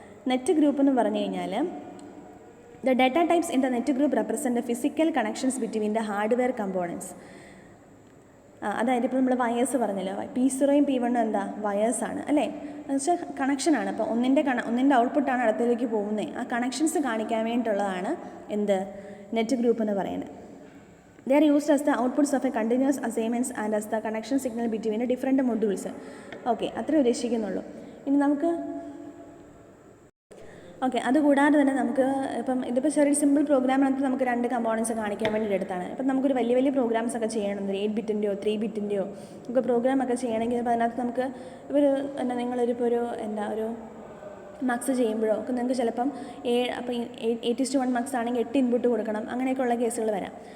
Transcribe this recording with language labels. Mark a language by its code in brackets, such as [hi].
[ml] Net group എന്ന് പറഞ്ഞു കഴിഞ്ഞാൽ [en] The data types in the net group represent physical connections between the hardware components. [ml] അതായത് ഇപ്പോൾ നമ്മൾ വയേഴ്സ് പറഞ്ഞല്ലോ, P0യും P1ഉം എന്താ, വയേഴ്സാണ് അല്ലേ, എന്ന് വെച്ചാൽ കണക്ഷനാണ്. അപ്പോൾ ഒന്നിൻ്റെ ഔട്ട്പുട്ടാണ് അടുത്തേക്ക് പോകുന്നത്. ആ കണക്ഷൻസ് കാണിക്കാൻ വേണ്ടിയിട്ടുള്ളതാണ് എന്ത്, നെറ്റ് ഗ്രൂപ്പ് എന്ന് പറയുന്നത്. [en] They are used as the outputs of a continuous assignments and as the connection signal between the different modules. [ml] Okay, അത്രേ ഉദ്ദേശിക്കുന്നുള്ളൂ. ഇനി നമുക്ക് ഓക്കെ, അതുകൂടാതെ തന്നെ നമുക്ക് ഇതിപ്പോൾ ചെറിയ സിമ്പിൾ പ്രോഗ്രാമിനകത്ത് നമുക്ക് 2 കമ്പോണൻസ് കാണിക്കാൻ വേണ്ടി എടുത്താണ്. ഇപ്പം നമുക്കൊരു വലിയ പ്രോഗ്രാംസ് ഒക്കെ ചെയ്യണം, 8 ബിറ്റിൻ്റെയോ 3 ബിറ്റിൻ്റെയോ ഒക്കെ പ്രോഗ്രാമൊക്കെ ചെയ്യണമെങ്കിൽ ഇപ്പോൾ അതിനകത്ത് നമുക്ക് നിങ്ങളൊരിപ്പോൾ ഒരു മാർക്സ് ചെയ്യുമ്പോഴോ ഒക്കെ നിങ്ങൾക്ക് ചിലപ്പം 8:1 മാർക്സ് ആണെങ്കിൽ 8 ഇൻപുട്ട് കൊടുക്കണം, അങ്ങനെയൊക്കെയുള്ള കേസുകൾ വരാം.